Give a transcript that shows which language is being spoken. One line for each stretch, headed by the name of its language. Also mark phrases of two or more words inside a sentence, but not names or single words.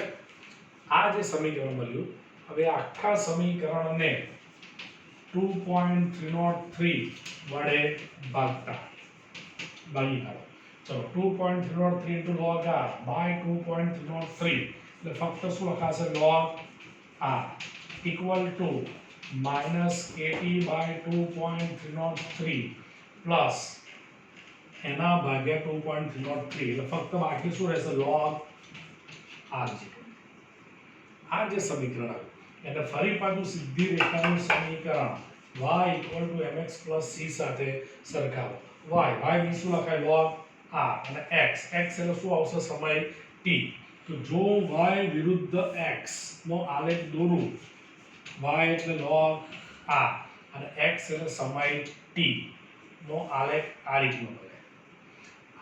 Gujarati: આ જે સમીકરણ મળ્યું હવે આખા સમીકરણને 2.303 વડે ભાગી કાઢો. ચલો 2.303
English: into log r by
Gujarati: 2.303 એટલે ફક્ત શું લખાશે?
English: log r equal to -kt by
Gujarati: 2.303 પ્લસ એના ભાગ્યા 2.303 એટલે ફક્ત બાકી શું રહેશે? log r0. આ જે સમીકરણ આવ્યું એને ફરી પાછું સીધી રેખાનું સમીકરણ
English: y equal to mx plus c
Gujarati: સાથે સરખાવો. y ની શું લખાય? log r અને x એટલે શું આવશે? સમય t. તો જો y વિરુદ્ધ x નો આલેખ દોરું, y એટલે log r અને x એટલે સમય t નો આલેખ આ રીતનો બને.